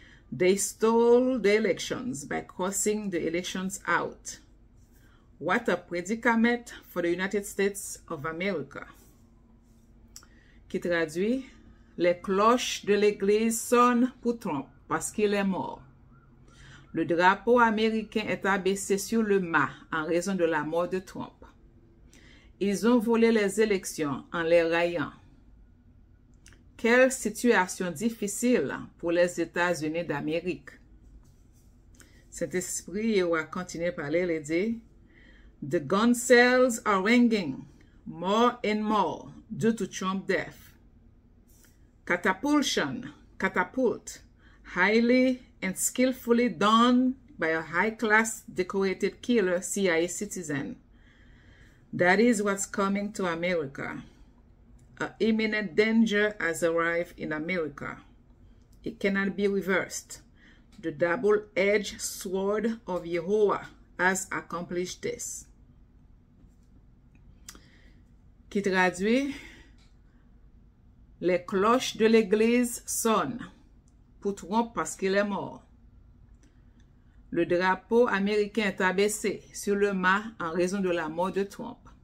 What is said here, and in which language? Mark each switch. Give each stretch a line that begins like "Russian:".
English: They stole the elections by crossing the elections out. What a predicament for the United States of America.
French: Qui traduit, les cloches de l'église sonnent pour Trump parce qu'il est mort. Le drapeau américain est abaissé sur le mât en raison de la mort de Trump. Ils ont volé les élections en les raillant. Quelle situation difficile pour les États-Unis d'Amérique. Cet esprit va continuer à parler et dire,
English: the gun sales are ringing more and more due to Trump's death. Catapult, highly and skillfully done by a high-class decorated killer CIA citizen. That is what's coming to America. An imminent danger has arrived in America. It cannot be reversed. The double-edged sword of Yehovah has accomplished this.
French: Qui traduit, les cloches de l'église sonnent pour Trump parce qu'il est mort. Le drapeau américain est abaissé sur le mât en raison de la mort de Trump.